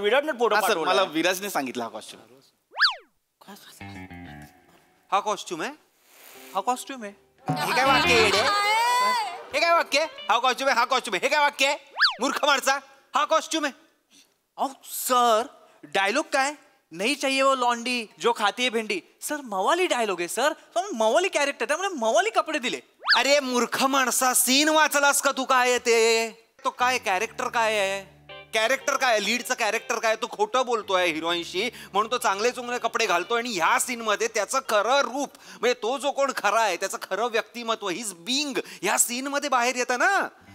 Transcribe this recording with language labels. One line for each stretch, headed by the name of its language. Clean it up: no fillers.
Marathi: विराजने photo sir पाठवला. मला विराजने सांगितलं हा कॉस्ट्यूम. हा कॉस्ट्यूम आहे. हा कॉस्ट्यूम आहे. हे काय वाक्य आहे? हे काय वाक्य? हा कॉस्ट्यूम आहे. हा कॉस्ट्यूम आहे. हे काय वाक्य आहे? मूर्ख माणसा, हा कॉस्ट्यूम आहे. अहो सर डायलॉग काय?
Hindi: नहीं चाहिए वो लॉन्डी जो खाती है भेंडी.
Marathi: सर मवाली डायलॉग आहे सर. मवाली कॅरेक्टर, त्यामुळे मवाली कपडे दिले. अरे मूर्ख माणसा, सीन वाचलास का तू? काय आहे ते? तो काय कॅरेक्टर काय आहे? कॅरेक्टर काय लीडचं कॅरेक्टर काय, तो खोटं बोलतोय हिरोईनशी म्हणून तो चांगले चुंगले कपडे घालतोय आणि ह्या सीन मध्ये त्याचं खरं रूप म्हणजे तो जो कोण खरा आहे त्याचं खरं व्यक्तिमत्व हिज बिंग ह्या सीन मध्ये बाहेर येतं ना.